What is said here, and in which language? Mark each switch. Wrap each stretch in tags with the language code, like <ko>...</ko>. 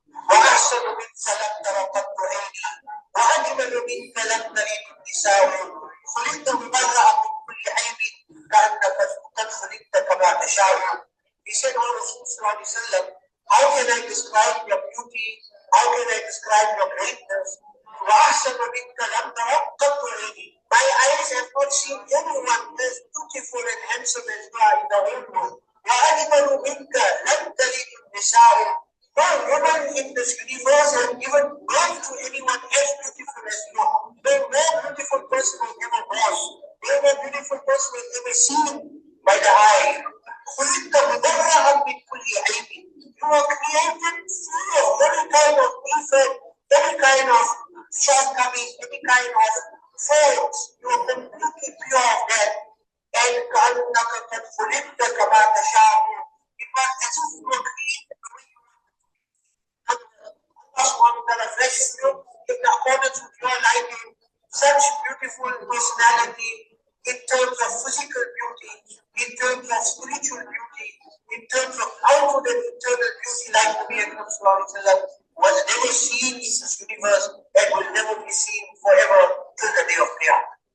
<ar>وأحسن منك لم تر قط عيني وأجمل منك لم تلد النساء. خلقت مبرأ من كل عيب كأنك قد خلقت كما تشاء.</ar> <en>He said, O Rasul Sallallahu Alaihi Wasallam, how can I describe your beauty How can I describe your greatness?</en> <ar>وَأَحْسَنُ مِنْكَ لَمْ تَرَ قَطُّ عَيْنِي.</ar> <en>My eyes have not seen anyone as beautiful and handsome as you are in the whole world.</en> <ar>وَأَجْمَلُ مِنْكَ لَمْ تَلِدُ النِّسَاءُ.</ar> <en>No woman in this universe has given birth to anyone as beautiful as you are. No more beautiful person was ever born. No more beautiful person was ever seen by the eye.</en> <ar>خُلِقْتَ مُبَرَّأً مِنْ كُلِّ عَيْبٍ.</ar> <en>You are created free of every kind of defect, every kind of shortcomings, any kind of faults. You are completely pure of that.</en> <ar>And كَأَنَّكَ قَدْ خُلِقْتَ كَمَا تَشَاءُ.</ar> <en>It was as if you were created the way you want. Allah subhanahu wa ta'ala blesses you in accordance with your liking. Such beautiful personality in terms of physical beauty, in terms of spiritual beauty, in terms of outward and internal beauty, like the Nabi Sallallahu Alaihi Wasallam was never seen in this universe and will never be seen forever till the day of Qiyamah.</en>